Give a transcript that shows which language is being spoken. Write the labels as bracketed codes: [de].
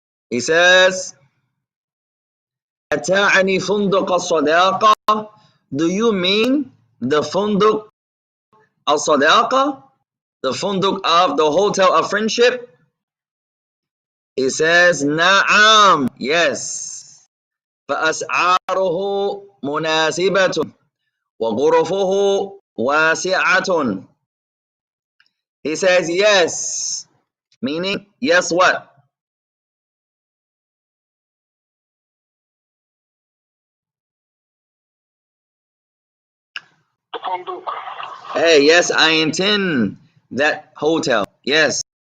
[en] He says [ar] أتعني فندق الصداقة. [en] Do you mean the [ar] فندق الصداقة? [en] The فندق of the hotel of friendship? He says نعم. Yes. [ar] فأسعاره مناسبة وغرفه واسعة. [en] He says yes, meaning yes what? Hey, yes, I intend that hotel. Yes.